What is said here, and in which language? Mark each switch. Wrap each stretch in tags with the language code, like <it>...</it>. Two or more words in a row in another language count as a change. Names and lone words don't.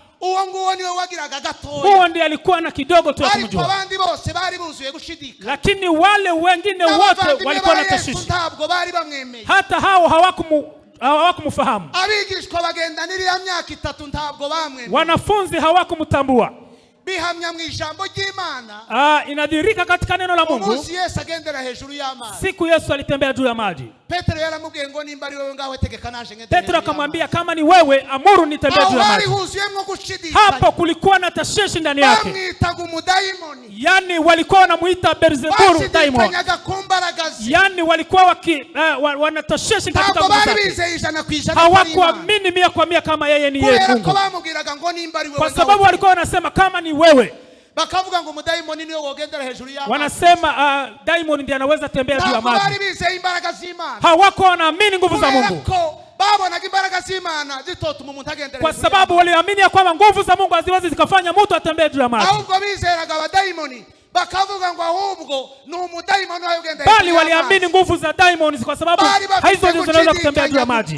<sw>Huo ndiye alikuwa na kidogo tu kumjua. Lakini wale wengine wote walikuwa na tashwishi. Hata hao hawakumfahamu. Wanafunzi hawakumtambua.</sw> <rw>bihamya mu ijambo ry'Imana.</rw> <sw>Inadhihirika katika neno la Mungu.</sw> <rw>Umunsi Yesu agendera hejuru y'amazi.</rw> <sw>Siku Yesu alitembea juu ya maji.</sw> <rw>Petero yaramubwiye ngo nimba ari wewe ngaho tegeka naje ngende.</rw> <sw>Petro akamwambia kama ni wewe amuru nitembee juu ya maji. Hapo kulikuwa na tashwishi ndani yake.</sw> <rw>Bamwitaga umudaimoni.</rw> <sw>Yani walikuwa wanamuita Beelzebulu daimoni. Yani walikuwa wanatashwishi katika nguvu zake. Hawakuamini 100% kama yeye ni yeye Mungu. Kwa sababu walikuwa wanasema kama ni wewe.</sw> <rw>Bakavuga ngo mudaimoni niyo wogendera hejuru y'amazi.</rw> <sw>Wanasema daimoni ndiye anaweza tembea juu ya maji. Hawako wanaamini nguvu za Mungu. Kwa sababu waliamini ya kwamba nguvu za Mungu haziwezi zikafanya mtu atembee juu ya maji. Bali waliamini nguvu za daimoni kwa sababu hizo ndizo zinaweza kutembea juu ya maji.</sw>